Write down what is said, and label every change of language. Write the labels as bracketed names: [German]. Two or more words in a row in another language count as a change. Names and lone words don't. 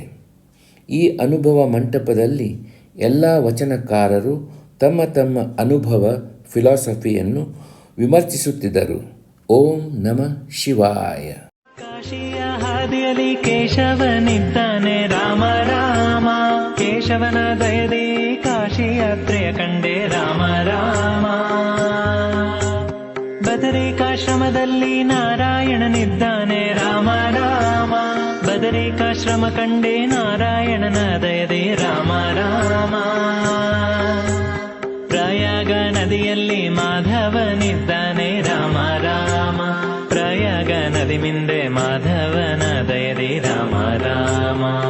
[Kannada] ಈ ಅನುಭವ ಮಂಟಪದಲ್ಲಿ ಎಲ್ಲ ವಚನಕಾರರು ತಮ್ಮ ತಮ್ಮ ಅನುಭವ ಫಿಲಾಸಫಿಯನ್ನು ವಿಮರ್ಶಿಸುತ್ತಿದ್ದರು. [Sanskrit] ಓಂ ನಮಃ ಶಿವಾಯ. [Kannada] ಕಾಶಿಯ ಹಾದಿಯಲ್ಲಿ ಕೇಶವನಿದ್ದಾನೆ ರಾಮ ರಾಮ, ಕೇಶವನ ದಯದಿ ಕಾಶಿ ಯಾತ್ರೆಯ ಕಂಡೆ ರಾಮ ರಾಮ. ಬದರಿಕಾಶ್ರಮದಲ್ಲಿ ನಾರಾಯಣನಿದ್ದಾನೆ ರಾಮ ರಾಮ, ಬದರಿಕಾಶ್ರಮ ಕಂಡೆ ನಾರಾಯಣನ ದಯದಿ ರಾಮ ರಾಮ. ಪ್ರಯಾಗ ನದಿಯಲ್ಲಿ ಮಾಧವನಿದ್ದಾನೆ ರಾಮ ರಾಮ, ಪ್ರಯಾಗ ನದಿ ಮಿಂದೆ ಮಾಧವನ ದಯದಿ ರಾಮ ರಾಮ.